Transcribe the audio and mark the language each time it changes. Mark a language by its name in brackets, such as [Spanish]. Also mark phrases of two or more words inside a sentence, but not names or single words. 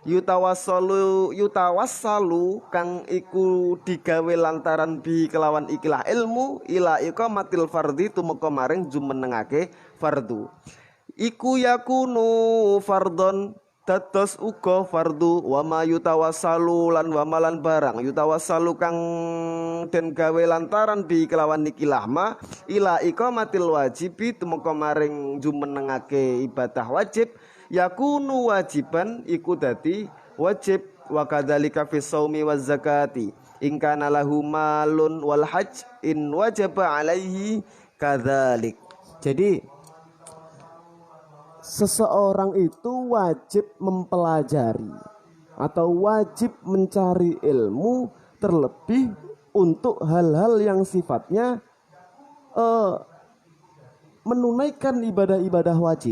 [Javanese] yutawassalu kang iku digawe lantaran bi kelawan ikilah ilmu [Arabic] إلى إقامة الفرض [Javanese] tumeka maring jumenengake fardu iku [Arabic] يكون فرضا [Javanese] dados uga fardu [Arabic] وما يتوسل [Javanese] lan wa malan barang yutawassalu kang den gawe lantaran bi kelawan ikilah [Arabic] ما إلى إقامة الواجب [Javanese] tumeka maring jumenengake ibadah wajib [Arabic] يكون واجبا [Javanese] iku dadi wajib [Arabic] وكذلك في الصوم والزكاة إن كان له مال والحج إن وجب عليه كذلك. [Indonesian] Jadi seseorang itu wajib mempelajari atau wajib mencari ilmu terlebih untuk hal-hal yang sifatnya menunaikan ibadah-ibadah wajib.